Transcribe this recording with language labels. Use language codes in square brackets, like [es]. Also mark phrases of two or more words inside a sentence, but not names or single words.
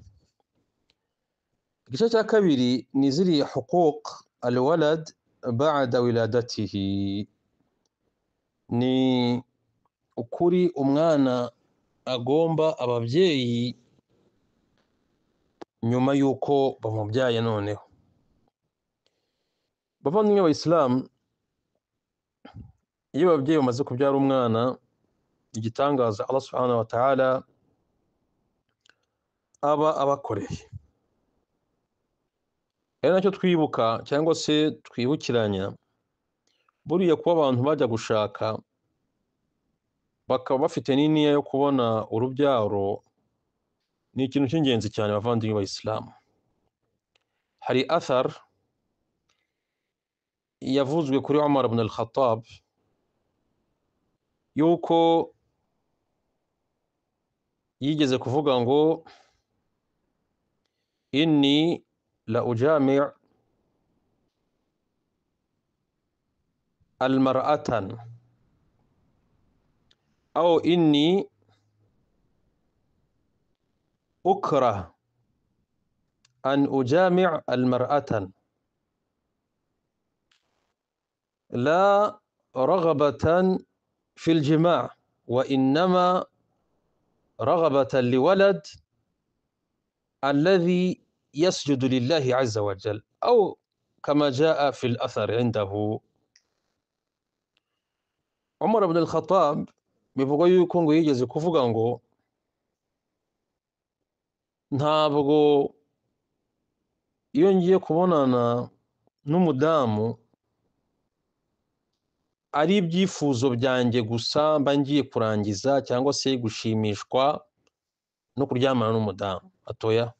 [rw] Igice cya kabiri ni ziriya [ar] حقوق الولد بعد ولادته, [rw] ni ukuri umwana agomba ababyeyi nyuma y'uko bamubyaye. Noneho bavandimwe b'Abayisilamu, iyo ababyeyi bamaze kubyara umwana, igitangaza Allah [ar] سبحانه وتعالى [rw] aba abakoreye ari nacyo twibuka cyangwa se twibukiranya. Buriya kuba abantu bajya gushaka bakaba bafite n'iniya yo kubona urubyaro ni ikintu cy'ingenzi cyane bavandimwe b'Abayisilamu. Hari athar yavuzwe kuri Umar ibn al-Khattab yuko yigeze kuvuga ngo [ar] إني لا أجامع المرأة أو إني أكره أن أجامع المرأة لا رغبة في الجماع وإنما رغبة لولد الذي يسجد لله عز وجل أو كما جاء في الأثر عنده. [rw] عمر بن الخطاب bivuga yuko ngo yigeze kuvuga ngo ntabwo iyo ngiye kubonana n'umudamu ari ibyifuzo byanjye gusa mba ngiye kurangiza cyangwa se gushimishwa no kuryamana n'umudamu atoya.